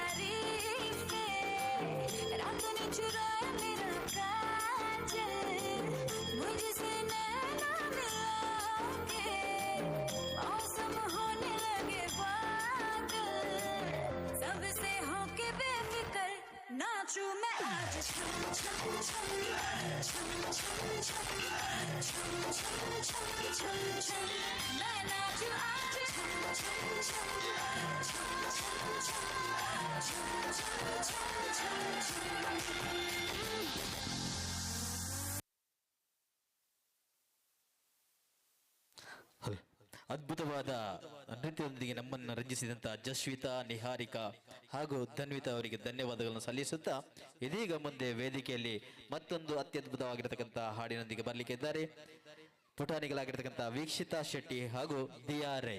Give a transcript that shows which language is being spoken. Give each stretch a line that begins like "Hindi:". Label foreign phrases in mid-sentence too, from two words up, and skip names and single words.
Hindi: तारीफ रात ने चुराया मेरा काजल मुझसे नैना मिला के मौसम होने लगे पागल सबसे होके बेफिक्र नाचूं मैं आज छम छम छम छम छम छम छम छम छम छम छम मैं नाचूं आज छम छम छम छम छम छम छम छम छम छम
Kannada: ಅದ್ಭುತವಾದ ನೃತ್ಯದೊಂದಿಗೆ ನಮ್ಮನ್ನು ರಂಜಿಸಿದಂತ ಜಸ್ವಿತಾ, ನಿಹಾರಿಕಾ ಹಾಗೂ ಧನ್ವಿತಾ ಅವರಿಗೆ ಧನ್ಯವಾದಗಳನ್ನು ಸಲ್ಲಿಸುತ್ತಾ ಇದೀಗ ಮುಂದೆ ವೇದಿಕೆಯಲ್ಲಿ ಮತ್ತೊಂದು ಅತ್ಯದ್ಭುತವಾಗಿರತಕ್ಕಂಥ ಹಾಡಿನೊಂದಿಗೆ ಬರಲಿಕ್ಕೆ ಇದ್ದಾರೆ ಪುಟಾಣಿಗಳಾಗಿರ್ತಕ್ಕಂಥ ವೀಕ್ಷಿತಾ ಶೆಟ್ಟಿ ಹಾಗೂ ದಿಯಾ ರೈ.